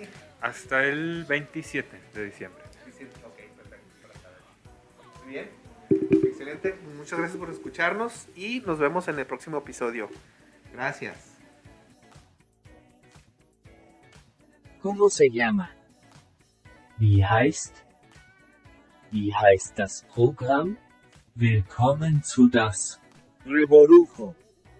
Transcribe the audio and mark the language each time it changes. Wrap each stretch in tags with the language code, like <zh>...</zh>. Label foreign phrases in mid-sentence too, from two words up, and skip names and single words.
<es>Hasta el 27 de diciembre. Ok, perfecto. Muy bien. Excelente. Muchas gracias por escucharnos y nos vemos en el próximo episodio. Gracias. ¿Cómo se llama?</es> <de>Wie heißt das Programm? Willkommen zu das Revolujo.</de>